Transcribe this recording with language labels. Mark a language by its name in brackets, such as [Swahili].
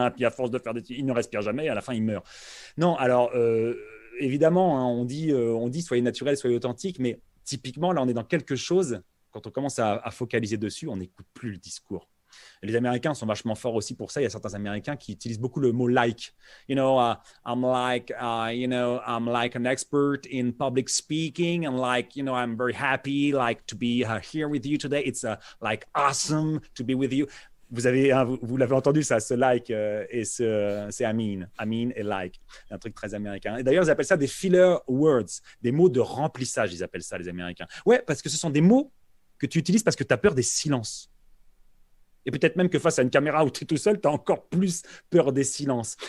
[French] Hein, puis à force de faire des tics, ils ne respirent jamais. Et à la fin, ils meurent. Non, alors évidemment, hein, on dit soyez naturel, soyez authentique, mais typiquement là, on est dans quelque chose. Quand on commence à focaliser dessus, on n'écoute plus le discours. Les Américains sont vachement forts aussi pour ça. Il y a certains Américains qui utilisent beaucoup le mot like. [English] I'm like an expert in public speaking, and I'm very happy to be here with you today. It's like awesome to be with you. [French] Vous l'avez entendu ça, ce like et c'est Amin et like, un truc très américain. Et d'ailleurs, ils appellent ça des filler words, des mots de remplissage. Ils appellent ça les Américains. Ouais, parce que ce sont des mots que tu utilises parce que tu as peur des silences. Et peut-être même que face à une caméra où tu es tout seul, tu as encore plus peur des silences.